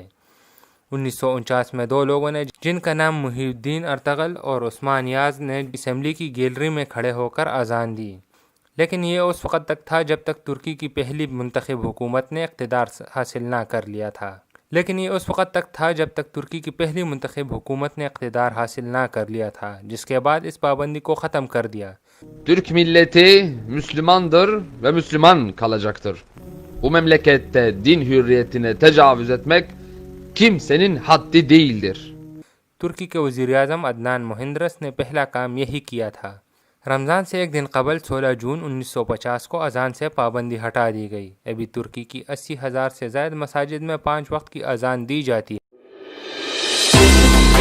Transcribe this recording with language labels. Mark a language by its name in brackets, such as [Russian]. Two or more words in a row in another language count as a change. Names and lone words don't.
[Urdu] 1949 میں 2 لوگوں نے، جن کا نام محی الدین ارطغرل اور عثمان یاز، نے اسمبلی کی گیلری میں کھڑے ہو کر اذان دی، لیکن یہ اس وقت تک تھا جب تک ترکی کی پہلی منتخب حکومت نے اقتدار حاصل نہ کر لیا تھا، جس کے بعد اس پابندی کو ختم کر دیا۔ [Turkish] Türk milleti Müslümandır ve Müslüman kalacaktır. Bu memlekette din hürriyetine tecavüz etmek kimsenin haddi değildir. [Urdu] ترکی کے وزیر اعظم عدنان مہندرس نے پہلا کام یہی کیا تھا۔ رمضان سے ایک دن قبل 16 جون 1950 کو اذان سے پابندی ہٹا دی گئی۔ ابھی ترکی کی 80,000 سے زائد مساجد میں 5 وقت کی اذان دی جاتی ہے۔